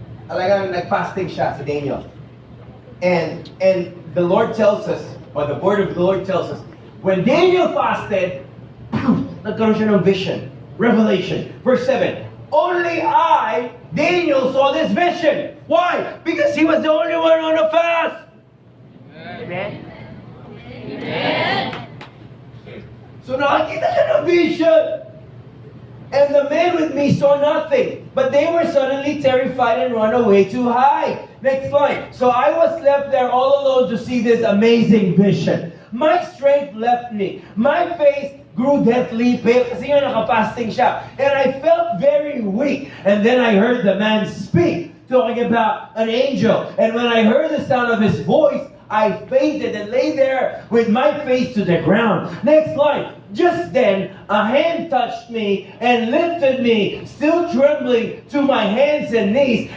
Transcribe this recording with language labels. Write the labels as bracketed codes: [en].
[tl] Talagang nag-fasting siya si Daniel. [en] And the Lord tells us, or the word of the Lord tells us, when Daniel fasted, [tl] nagkaroon siya ng [en] vision, revelation. Verse 7, only I, Daniel, saw this vision. Why? Because he was the only one on a fast. Amen? Amen. [tl] So nakakita siya ng vision. [en] And the men with me saw nothing, but they were suddenly terrified and run away to hide. Next line. So I was left there all alone to see this amazing vision. My strength left me. My face grew deathly pale [tl] kasi nga nakapasting siya. [en] And I felt very weak. And then I heard the man speak, talking about an angel. And when I heard the sound of his voice, I fainted and lay there with my face to the ground. Next line. Just then, a hand touched me and lifted me, still trembling, to my hands and knees.